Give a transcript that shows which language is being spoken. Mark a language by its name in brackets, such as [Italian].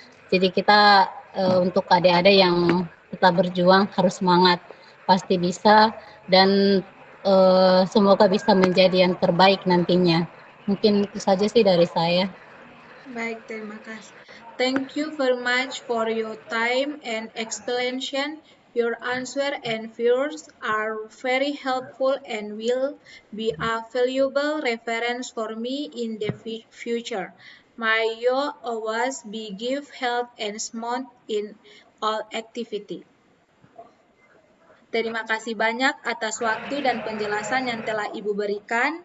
[Indonesian] Jadi kita untuk adik-adik yang tetap berjuang harus semangat, pasti bisa, dan semoga bisa menjadi yang terbaik nantinya. Mungkin itu saja sih dari saya. Baik, terima kasih. [English] Thank you very much for your time and explanation. Your answer and views are very helpful and will be a valuable reference for me in the future. May you always be give health and smart in all activity. [Indonesian] Terima kasih banyak atas waktu dan penjelasan yang telah Ibu berikan.